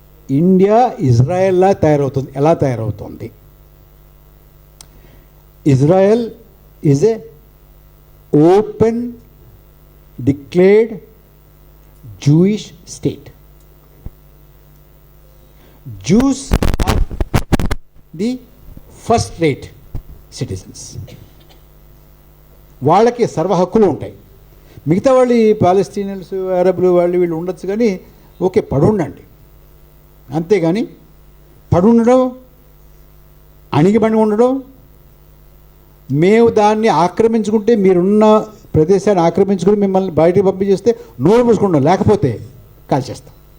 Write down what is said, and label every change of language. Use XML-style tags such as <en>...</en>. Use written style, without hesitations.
<te>India ఇజ్రాయెల్లా తయారవుతుంది. ఎలా తయారవుతుంది?</te> <en>Israel is a open declared Jewish state. Jews are the first rate citizens.</en> <te>వాళ్ళకి సర్వ హక్కులు ఉంటాయి. మిగతా వాళ్ళు ఈ పాలస్తీనియన్స్, అరబులు వీళ్ళు ఉండొచ్చు, కానీ ఓకే పడుండండి. అంతేగాని పడుండడం, అణిగిబడి ఉండడం, మేము దాన్ని ఆక్రమించుకుంటే, మీరున్న ప్రదేశాన్ని ఆక్రమించుకుని మిమ్మల్ని బయటికి పంపించేస్తే నోరు మూసుకుంటాం, లేకపోతే కాల్చేస్తాం.</te>